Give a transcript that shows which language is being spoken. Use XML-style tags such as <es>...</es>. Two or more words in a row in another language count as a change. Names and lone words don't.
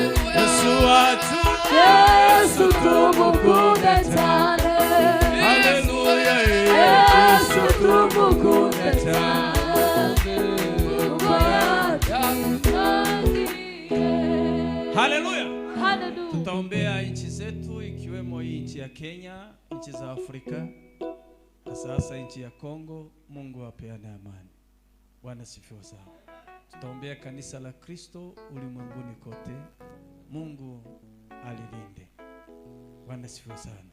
<rw>Yesu wacu, Yesu tumukunde cyane, haleluya, Yesu tumukunde cyane, kuko yatwitangiye. haleluya. Hallelujah.</rw> <sw>Tutaombea nchi zetu ikiwemo hii nchi ya Kenya, nchi za Afrika, hasa nchi ya Kongo. Mungu apeane amani. Bwana sifiwe sana. Tutaombea kanisa la Kristo ulimwenguni kote. Mungu alilinde. Bwana sifiwe sana.</sw>